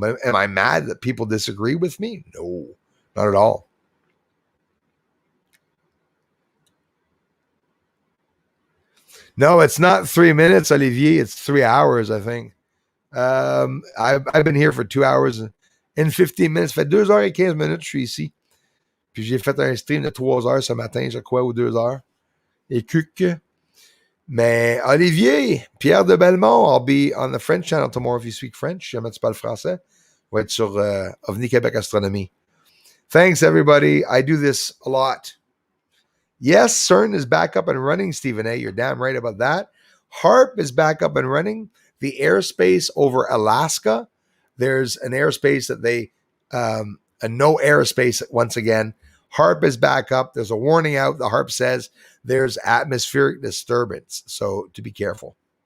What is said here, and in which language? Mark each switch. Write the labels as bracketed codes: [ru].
[en] But am I mad that people disagree with me? No, not at all. No, it's not 3 minutes, Olivier. It's 3 hours, I think. I've been here for 2 hours and 15 minutes. [fr] Ça fait 2 heures et 15 minutes je suis ici. Puis j'ai fait un stream de 3 heures ce matin, je crois, ou 2 heures. Et cuc. [en] Mais Olivier, Pierre de Belmont, I'll be on the French channel tomorrow if you speak French. [fr] Jamais tu parles français. On va être sur OVNI Québec Astronomie. [en] Thanks, everybody. I do this a lot. Yes, CERN is back up and running, Stephen A. You're damn right about that. HARP is back up and running. The airspace over Alaska, there's an airspace that a no airspace once again. HARP is back up. There's a warning out. The HARP says there's atmospheric disturbance, so to be careful.